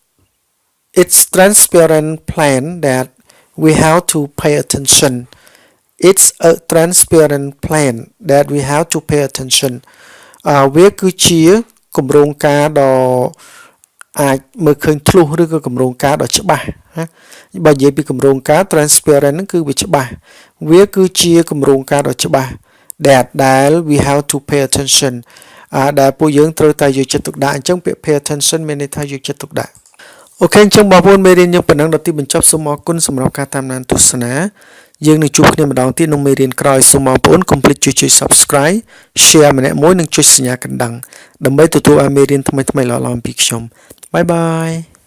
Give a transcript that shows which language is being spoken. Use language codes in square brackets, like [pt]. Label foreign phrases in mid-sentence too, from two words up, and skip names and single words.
[en] It's transparent plan that we have to pay attention it's a transparent plan that we have to pay attention [km] វាគឺជាគម្រោងការដ៏អាចមើលឃើញ ធ្លុះឬក៏គម្រោងការដ៏ច្បាស់ណាបើនិយាយពីគម្រោងការ transparent ហ្នឹងគឺវាច្បាស់វាគឺជាគ ម្រោងការដ៏ច្បាស់ដែល [en] we have to pay attention [km] ដែលពួកយើងត្រូវតែយកចិត្តទុកដាក់អញ្ចឹងពាក្យ [en] pay attention [km] មានន័យថាយកចិត្តទុកដាក់អូខេអញ្ចឹងបងប្អូនមេរៀនយើងប៉ុណ្ណឹងដល់ទីបញ្ចប់សូមអរគុណសម្រាប់ការតាមដានទស្សនាយើងនឹងជួបគ្នាម្ដងទៀតក្នុងមេរៀនក្រោយសូមបងប្អូនកុំភ្លេចជួយ [en] Subscribe Share [km] ម្នាក់មួយនិងចុចសញ្ញាកណ្ដឹងដើម្បីទទួលបានមេរៀនថ្មីៗល្អៗពីខ្ញុំបាយបាយ